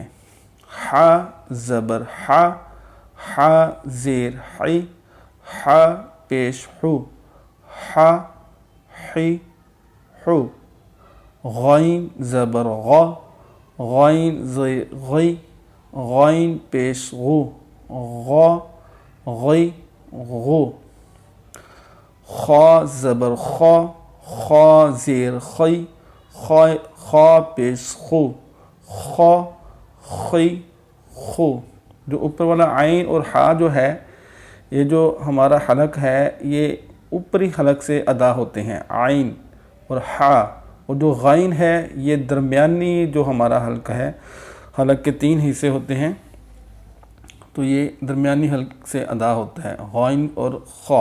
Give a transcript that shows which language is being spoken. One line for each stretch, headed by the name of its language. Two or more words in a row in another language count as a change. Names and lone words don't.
Urdu: ہا زبر ہا، ہا زیر حی، ہا پیش ہو، ہا حی ہو۔ غین زبر غا، غین زیر غی، غین پیش غو، غا غی غو۔ خا زبر خا، خا زیر خی، خا پیش خو، خا خی خو۔ جو اوپر والا عین اور ہا جو ہے، یہ جو ہمارا حلق ہے یہ اوپری حلق سے ادا ہوتے ہیں، عین اور ہا۔ اور جو غین ہے یہ درمیانی جو ہمارا حلق ہے، حلق کے 3 حصے ہوتے ہیں، تو یہ درمیانی حلق سے ادا ہوتا ہے، غین اور خا۔